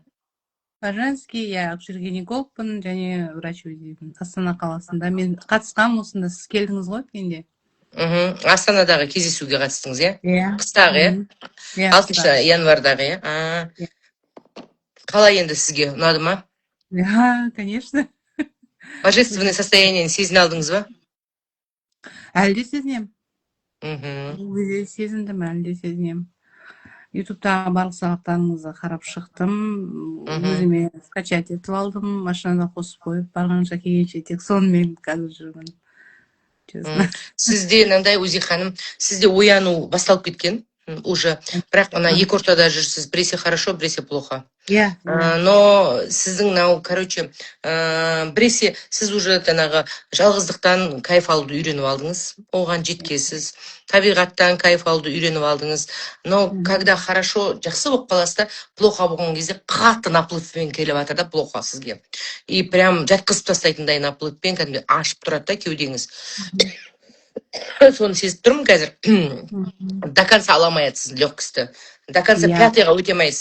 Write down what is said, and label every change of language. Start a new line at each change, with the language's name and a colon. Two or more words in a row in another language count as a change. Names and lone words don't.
Russian: По-женски, я
Kazakh: акушер-гинекологпын және врач УЗИмін. Астана қаласында. Мен қатысқам осында, сіз келдіңіз ғой менде. Астанадағы кездесуге қатыстыңыз, иә? Иә. Қыстағы, иә? 6 январдағы, иә? Қалай енді сізге, ұнады ма?
Russian: Ja, конечно. Божественное состояние
Kazakh: сезіне алдыңыз ба? Әлде сезінем. Сезіндім, әлде сезінем. Ютубтағы барлық сабақтарыңызды қарап шықтым. Өзіме скачать етіп алдым, машинада қосып қойып, барғанша келгенше тек сонымен қазір жүрмін. Сізде, мынандай УЗИ ханым, сізде ояну басталып кеткен уже. Бірақ ана екі ортада жүрсіз, біресе хорошо, біресе плохо. Но сіздің мынау, короче, біресе сіз уже жаңағы жалғыздықтан кайф алуды үйреніп алдыңыз, оған жеткесіз, табиғаттан кайф алуды үйреніп алдыңыз.
Russian: Но когда хорошо,
Kazakh: жақсы болып қаласыз, плохо болған кезде қатты наплывпен келіп жатыр да плохо сізге.
Russian: И прям
Kazakh: жатқызып тастайтындай наплывпен кәдімгі ашып тұрады да кеудеңіз. Соны сезіп тұрмын қазір.
Russian: До конца
Kazakh: аламай жатсыз легкості.
Russian: До конца
Kazakh: 5-ға өтемайсыз.